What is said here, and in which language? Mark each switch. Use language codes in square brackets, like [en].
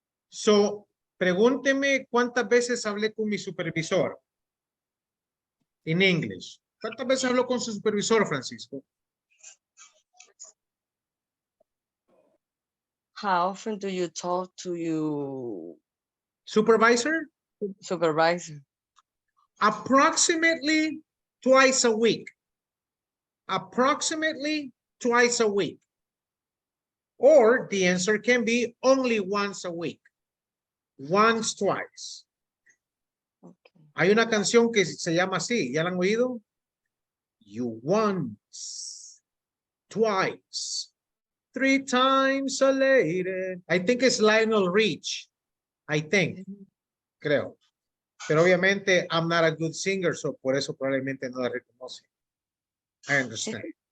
[es] So, pregúnteme cuántas veces hablé con mi supervisor. [en] In English. [es] ¿Cuántas veces habló con su supervisor, Francisco? [en] How often do you talk to your Supervisor, supervisor? approximately twice a week. Approximately twice a week. Or the answer can be only once a week. Once, twice. Okay. [es] Hay una canción que se llama así, ¿ya la han oído? [en] You once, twice, three times a lady. I think it's Lionel Rich. I think, [es] creo. Pero obviamente, [en] I'm not a good singer, so [es] por eso probablemente no la reconoce. [en] I understand.